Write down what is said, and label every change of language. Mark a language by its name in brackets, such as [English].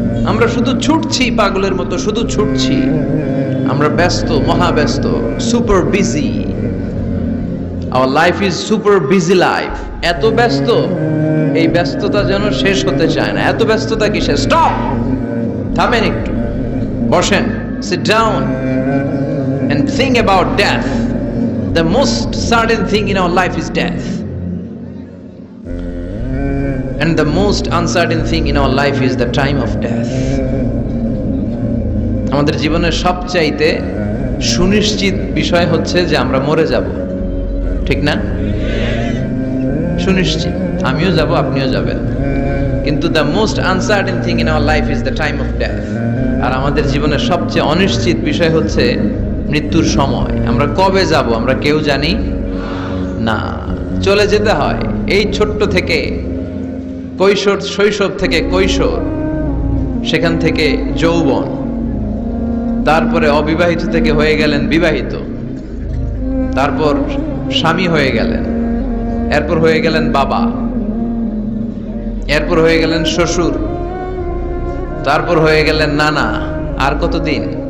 [Bangla] আমরা শুধু ছুটছি, পাগলের মতো শুধু ছুটছি। আমরা ব্যস্ত, মহাব্যস্ত, super busy. [English] Our life is super busy life. [Bangla] এত ব্যস্ত, এই ব্যস্ততা যেন শেষ হতে চায় না। এত ব্যস্ততা কিসের? [English] stop, [Bangla] থামেন একটু, বসেন, [English] Sit down and think about death. The most certain thing in our life is death, and the most uncertain thing in our life is the time of death. [Bangla] আমাদের জীবনের সবচাইতে সুনিশ্চিত বিষয় হচ্ছে যে আমরা মরে যাব, ঠিক না? সুনিশ্চিত, আমিও যাব, আপনিও যাবেন, কিন্তু [English] the most uncertain thing in our life is the time of death. [Bangla] আর আমাদের জীবনের সবচেয়ে অনিশ্চিত বিষয় হচ্ছে মৃত্যুর সময়। আমরা কবে যাব আমরা কেউ জানি না। চলে যেতে হয় এই ছোট্ট থেকে, কৈশোর, শৈশব থেকে কৈশোর, সেখান থেকে যৌবন, তারপরে অবিবাহিত থেকে হয়ে গেলেন বিবাহিত, তারপর স্বামী হয়ে গেলেন, এরপর হয়ে গেলেন বাবা, এরপর হয়ে গেলেন শ্বশুর, তারপর হয়ে গেলেন নানা। আর কতদিন?